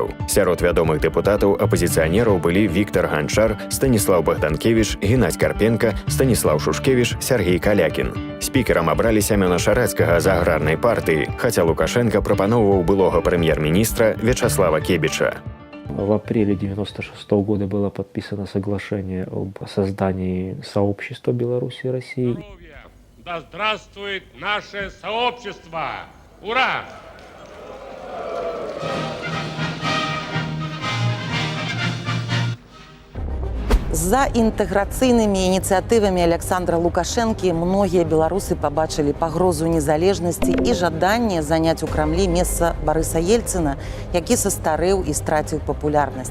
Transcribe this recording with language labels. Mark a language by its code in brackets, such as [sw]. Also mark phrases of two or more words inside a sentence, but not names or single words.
[be] Сярод вядомых дэпутатаў апазіцыянераў былі Віктор Ганчар, Станіслаў Богданкевіч, Геннадзь Карпенка, Станіслаў Шушкевіч, Сергей Калякін. Спікерам абралі Сямёна Шарэцкага з аграрнай партыі, хаця Лукашенко прапановваў былога прэм'ер-міністра Вячаслава Кебича. [ru] В апреле 1996 года было подписано соглашение об создании сообщества Беларуси и России. Да здравствует наше сообщество! Ура! [be] За інтэграцыйнымі ініцыятывамі Александра Лукашэнкі многія беларусы пабачылі пагрозу незалежнасці і жаданне заняць у Крамлі месца Барыса Ельцына, які састарэў і страціў папулярнасць.